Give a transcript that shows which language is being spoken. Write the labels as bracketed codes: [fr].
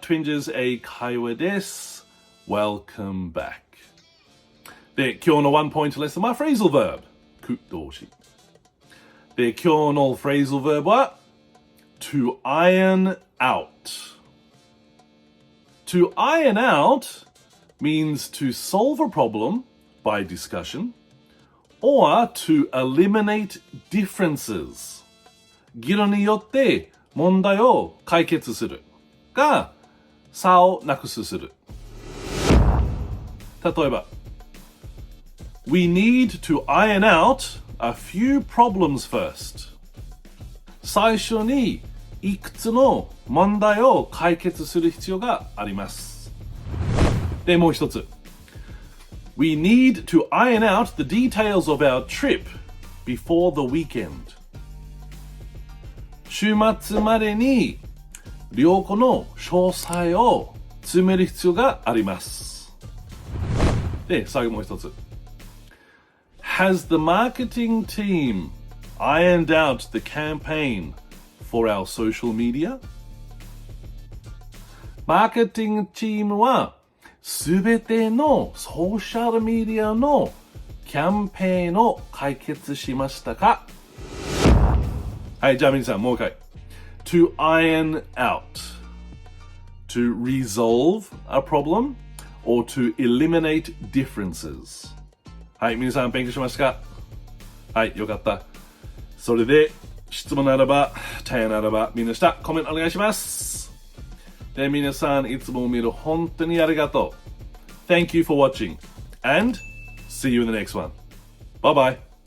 [ja] Twinges 英会話です。 [en] Welcome back。 [ja] で、今日のワンポイントレッスンは Phrasal Verb。句動詞。で、今日の [en] Phrasal Verb は to iron out。To iron out means to solve a problem by discussion or to eliminate differences. [ja] 議論によって問題を解決するが差をなくする。例えば [en] We need to iron out a few problems first. [ja] 最初にいくつの問題を解決する必要があります。で、もう一つ。 [en] We need to iron out the details of our trip before the weekend. [ja] 週末までに旅行の詳細を詰める必要があります。で、最後もう一つ。 [en] Has the marketing team ironed out the campaign for our social media? [ja] マーケティングチームはすべてのソーシャルメディアのキャンペーンを解決しましたか？はい、じゃあ皆さんもう一回。 [en] To iron out. To resolve a problem or to eliminate differences. [ja] はい、皆さん勉強しましたか？はい、よかった。それで質問ならば、提案ならば、みんな下、コメントお願いします。で、皆さん、いつも見る本当にありがとう。 [en] Thank you for watching, and see you in the next one. Bye bye.